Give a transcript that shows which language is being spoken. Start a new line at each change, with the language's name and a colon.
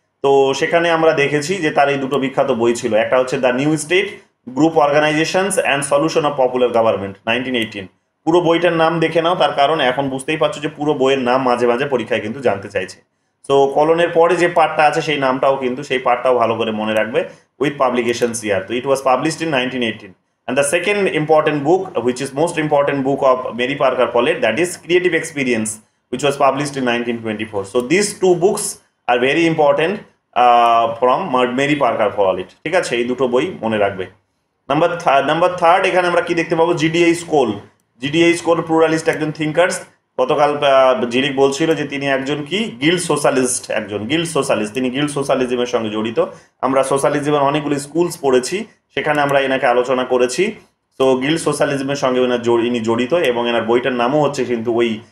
Bangla: তো সেখানে আমরা দেখেছি যে তার এই দুটো বিখ্যাত বই ছিল, একটা হচ্ছে the new state, group organisations and solution of popular government, 1918। পুরো বইটার নাম দেখে নাও, তার কারণ এখন বুঝতেই পারছো যে পুরো বইয়ের নাম মাঝে মাঝে পরীক্ষায় কিন্তু জানতে চাইছে। তো কলনের পরে যে পার্টটা আছে সেই নামটাও কিন্তু, সেই পার্টটাও ভালো করে মনে রাখবে,
English: with publications year. So it was published in 1918. And the second important book, which is most important book of Mary Parker Follett, that is Creative Experience, which was published in 1924. So these two books are very important from Mary Parker Follett.
Bangla: ঠিক আছে, এই দুটো বই মনে রাখবে। Number third এখানে আমরা কি দেখতে পাবো? জিডিএ স্কোল প্লুরালিস্ট একজন থিঙ্কার্স। গতকাল জিরিক বলছিল যে তিনি একজন কি গিল্ড সোশ্যালিস্ট, তিনি গিল্ড সোশ্যালিজমের সঙ্গে জড়িত। আমরা সোশ্যালিজমের অনেকগুলো স্কুলস পড়েছি, সেখানে আমরা এনাকে আলোচনা করেছি। তো গিল্ড সোশ্যালিজমের সঙ্গে ইনি জড়িত, এবং এনার বইটার নামও হচ্ছে কিন্তু ওই